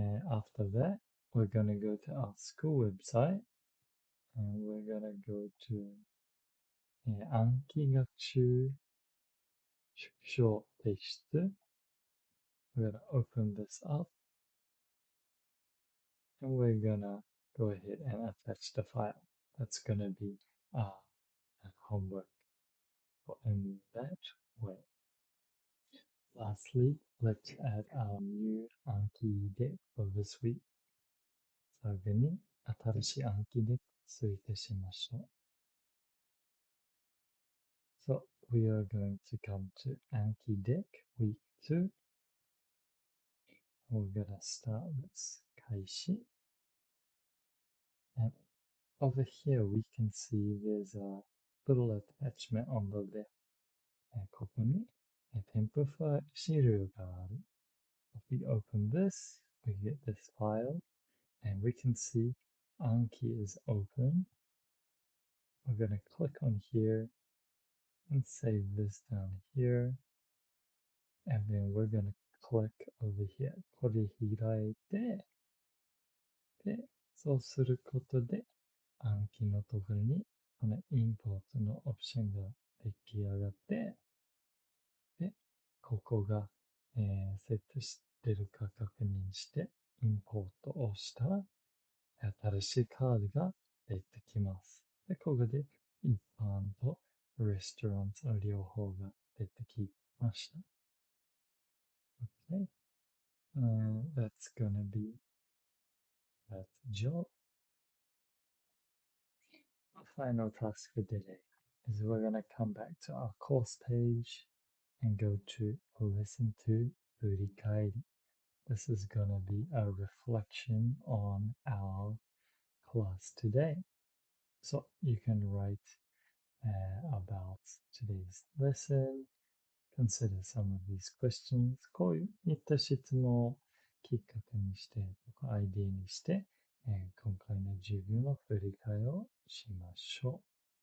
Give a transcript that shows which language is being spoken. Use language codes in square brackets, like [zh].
[en] After that, we're gonna go to our school website, and we're gonna go to [ja] 暗記学習縮小提出 [en] We're gonna open this up, and we're gonna go ahead and attach the file. That's gonna be a homework in that way. Lastly, let's add our new Anki deck for this week. [ja] 最後に新しい暗記デック追加しましょう。 [en] So we are going to come to Anki deck week 2. We're gonna start with 開始. And over here we can see there's a little attachment on the left. [ja] ここに添付ファイル資料がある。 [en] If we open this, we get this file, and we can see Anki is open. We're going to click on here and save this down here. And then we're going to click over here. [ja] これ開いて、で、そうすることで、Anki のところにこのインポートのオプションが出来上がって、で、ここが、セットしてるか確認して、インポートをしたら、新しいカードが出てきます。で、ここで一般とレストランの両方が出てきました。 [en] Okay. That's gonna be that job. Our final task for today is we're gonna come back to our course page and go to listen to 振り返り. This is gonna be a reflection on our class today. So you can write about today's lesson, consider some of these questions. [ja] こういった質問をきっかけにして、アイディアにして、今回の授業の振り返りをしましょう。